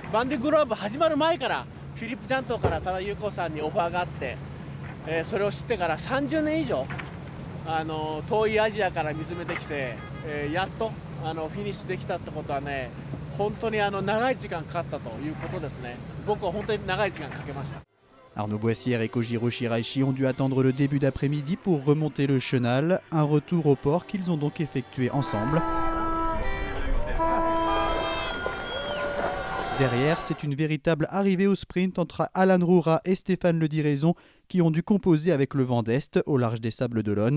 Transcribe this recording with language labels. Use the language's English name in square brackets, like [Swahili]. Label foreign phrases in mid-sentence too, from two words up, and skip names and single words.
[Japanese] バンデグローブ始まる前からフィリップ・ジャントから多田裕子さんにオファーがあって、それを知ってから30年以上遠いアジアから見つめてきて、やっとフィニッシュできたってことはね、本当に長い時間かかったということですね。僕は本当に長い時間かけました。 [French] Arnaud Boissière et Kojiro Shiraishi ont dû attendre le début d'après-midi pour remonter le chenal, un retour au port qu'ils ont donc effectué ensemble. Derrière, c'est une véritable arrivée au sprint entre Alan Roura et Stéphane Le Diraison qui ont dû composer avec le vent d'Est au large des Sables d'Olonne.